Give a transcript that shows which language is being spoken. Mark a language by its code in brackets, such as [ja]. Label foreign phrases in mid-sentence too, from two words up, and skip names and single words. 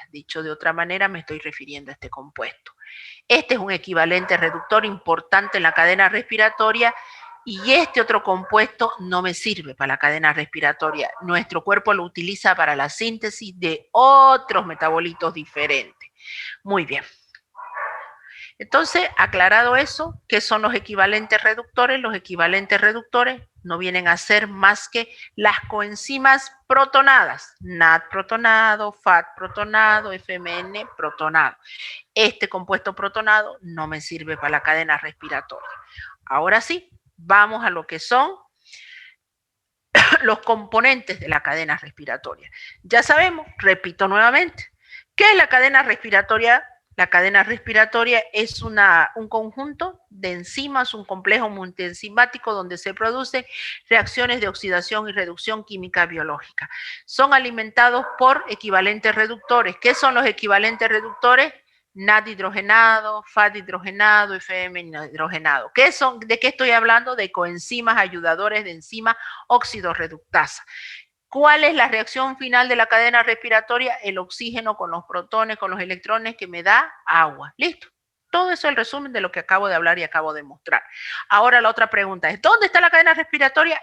[es] Dicho de otra manera, me estoy refiriendo a este compuesto. Este es un equivalente reductor importante en la cadena respiratoria y este otro compuesto no me sirve para la cadena respiratoria. Nuestro cuerpo lo utiliza para la síntesis de otros metabolitos diferentes. Muy bien. Entonces, aclarado eso, ¿qué son los equivalentes reductores? Los equivalentes reductores no vienen a ser más que las coenzimas protonadas, NAD protonado, FAT protonado, FMN protonado. Este compuesto protonado no me sirve para la cadena respiratoria. Ahora sí, vamos a lo que son los componentes de la cadena respiratoria. Ya sabemos, repito nuevamente, ¿qué es la cadena respiratoria? La cadena respiratoria es un conjunto de enzimas, un complejo multienzimático donde se producen reacciones de oxidación y reducción química biológica. Son alimentados por equivalentes reductores. ¿Qué son los equivalentes reductores? NAD hidrogenado, FAT hidrogenado, FM hidrogenado. ¿Qué son? ¿De qué estoy hablando? De coenzimas ayudadores de enzima oxidorreductasa. ¿Cuál es la reacción final de la cadena respiratoria? El oxígeno con los protones, con los electrones que me da agua. ¿Listo? Todo eso es el resumen de lo que acabo de hablar y acabo de mostrar. Ahora la otra pregunta es, ¿dónde está la cadena respiratoria?